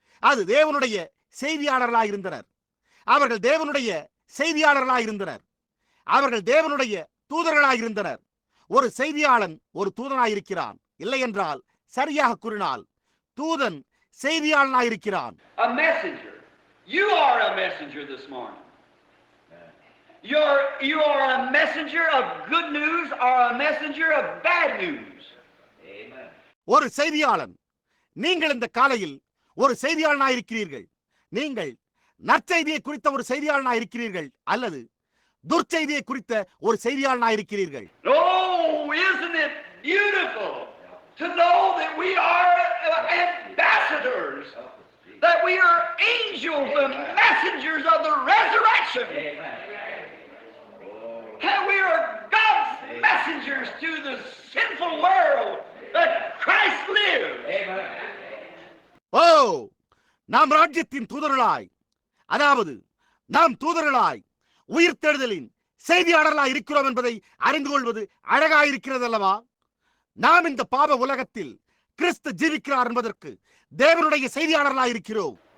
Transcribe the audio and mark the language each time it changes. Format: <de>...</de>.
<ta>அது தேவனுடைய செய்தியாளர்களாயிருந்தனர். அவர்கள் தேவனுடைய செய்தியாளர்களாயிருந்தனர். அவர்கள் தேவனுடைய தூதர்களாயிருந்தனர். ஒரு செய்தியாளன் ஒரு தூதனாயிருக்கிறான். இல்லை என்றால் சரியாக கூறினால் தூதன் செய்தியாளனாயிருக்கிறான்.</ta> <en>A messenger. You are a messenger this morning. You are a messenger of good news or a messenger of bad news. Amen.</en> <ta>ஒரு செய்தியாளன். நீங்கள் இந்த காலையில் ஒரு செய்தியாளனாயிருக்கிறீர்கள். நீங்கள் நற்செய்தியை குறித்த ஒரு செய்தியாளனாயிருக்கிறீர்கள் அல்லது துர்ச்செய்தியை குறித்த ஒரு செய்தியாளனாயிருக்கிறீர்கள்.</ta> <en>Oh, isn't it beautiful to know that we are ambassadors, that we are angels and messengers of the resurrection. Amen. And we are God's messengers to the sinful world that Christ lives. Amen.</en> <ta>ஓ, நாம் ராஜ்யத்தின் தூதர்களாய், அதாவது நாம் தூதர்களாய் உயிர்த்தெழுதலின் செய்தியாளர்களாய் இருக்கிறோம் என்பதை அறிந்து கொள்வது அழகாயிருக்கிறது அல்லவா? நாம் இந்த பாவ உலகத்தில் கிறிஸ்து ஜீவிக்கிறார் என்பதற்கு தேவனுடைய செய்தியாளர்களாய் இருக்கிறோம்.</ta>